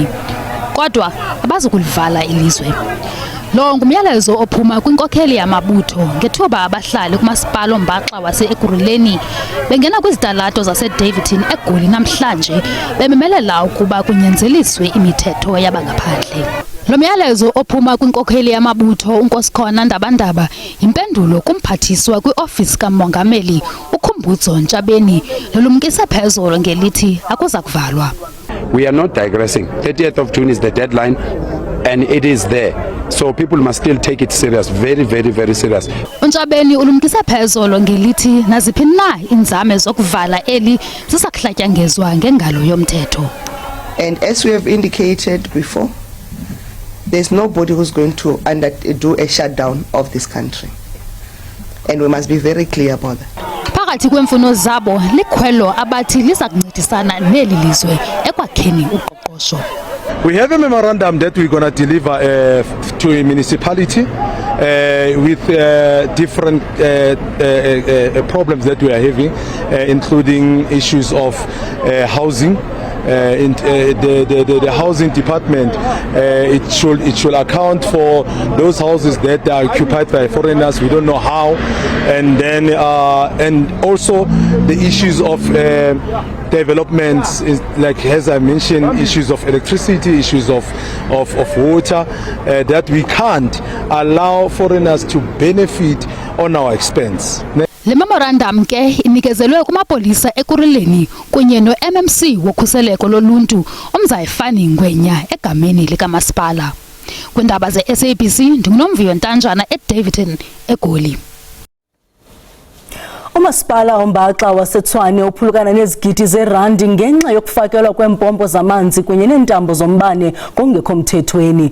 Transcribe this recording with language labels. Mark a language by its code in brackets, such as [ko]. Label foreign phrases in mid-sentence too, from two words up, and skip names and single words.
[xh] Kodwa abazukulivala ilizwe. Lo ngumyalezo ophuma kwinkokheli yamabutho ngethuba abahlali kumasipala ombaxa wase-Ekurhuleni bengena kwizitalato zase-Davidton eGoli namhlanje bememelela ukuba kunyanzeliswe imithetho yabangaphandle. Lo myalezo ophuma kwinkokheli yamabutho uNkosikhona Ndabandaba impendulo kumphathiswa kwiofisi kamongameli uKhumbudzo Ntshabeni lolumkise phezolo ngelithi akuza kuvalwa. [en] We are not digressing. 30th of June is the deadline and it is there. So people must still take it serious, very, very, very serious. [xh] Ntshabeni ulumkise phezolo ngelithi naziphi na inzame zokuvala eli zisakuhlatyangezwa ngengalo yomthetho. [en] And as we have indicated before, there's nobody who's going to do a shutdown of this country. And we must be very clear about that. [xh] Phakathi kwemfuno zabo likhwelo abathi liza kuncedisana neli lizwe ekwakheni uqoqosho. [en] We have a memorandum that we're going to deliver to a municipality with different problems that we are having, including issues of housing. In the housing department, it should account for those houses that are occupied by foreigners. We don't know how, and then and also the issues of developments, like as I mentioned, issues of electricity, issues of water, that we can't allow foreigners to benefit on our expense. [xh] Le memorandum ke inikezelwe kumapolisa eKuruleni kunye no-MMC wokhuseleko loluntu uMzayifani Ngwenya egameni likamasipala. Kwindaba ze-SABC ndinguNomviyo Ntanjana eDavidton eGoli. Umasipala ombaxa waseTshwane uphulukana nezigidi zerandi ngenxa yokufakelwa kwempompo zamanzi kunye neentambo zombane ngokungekho mthethweni.